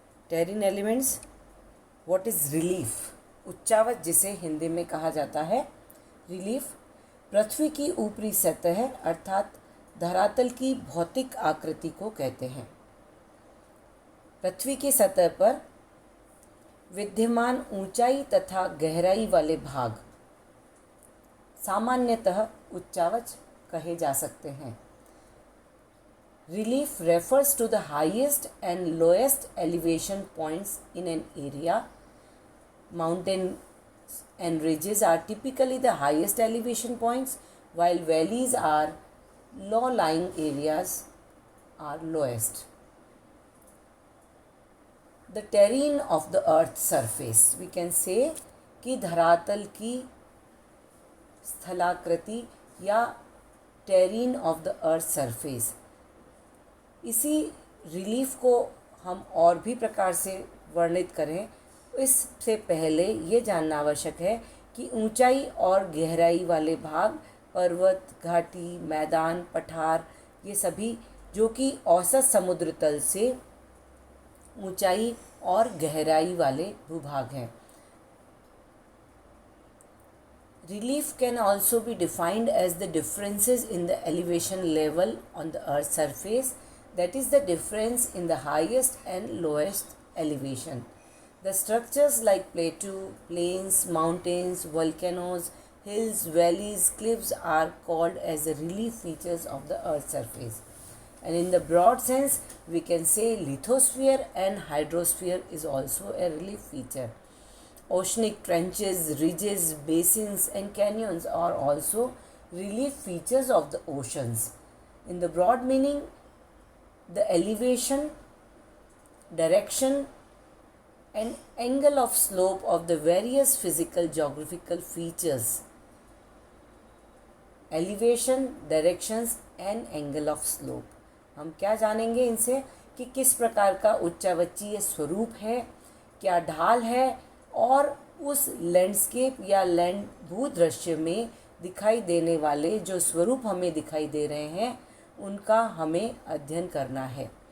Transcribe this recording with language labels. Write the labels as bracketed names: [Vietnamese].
[English] terrain elements, what is relief, [Hindi] उच्चावच जिसे हिंदी में कहा जाता है रिलीफ, पृथ्वी की ऊपरी सतह अर्थात धरातल की भौतिक आकृति को कहते हैं। पृथ्वी की सतह पर विद्यमान ऊंचाई तथा गहराई वाले भाग सामान्यतः उच्चावच कहे जा सकते हैं। [English] Relief refers to the highest and lowest elevation points in an area. Mountains and ridges are typically the highest elevation points, while valleys are low-lying areas are lowest. The terrain of the earth's surface, we can say [Hindi] कि धरातल की स्थलाकृति या [English] terrain of the earth's surface, [Hindi] इसी relief को हम और भी प्रकार से वर्णित करें, इससे पहले ये जानना आवश्यक है कि ऊंचाई और गहराई वाले भाग पर्वत, घाटी, मैदान, पठार, ये सभी जो कि औसत समुद्र तल से ऊंचाई और गहराई वाले भूभाग हैं। [English] Relief can also be defined as the differences in the elevation level on the earth's surface, that is the difference in the highest and lowest elevation. The structures like plateau, plains, mountains, volcanoes, hills, valleys, cliffs are called as the relief features of the earth's surface. And in the broad sense, we can say lithosphere and hydrosphere is also a relief feature. Oceanic trenches, ridges, basins and canyons are also relief features of the oceans. In the broad meaning, the elevation, direction and angle of slope of the various physical geographical features. Elevation, directions and angle of slope. [Hindi] हम क्या जानेंगे इनसे कि किस प्रकार का उच्चावचीय स्वरूप है, क्या ढाल है और उस लैंडस्केप या लैंड भूदृश्य में दिखाई देने वाले जो स्वरूप हमें दिखाई दे रहे हैं उनका हमें अध्ययन करना है।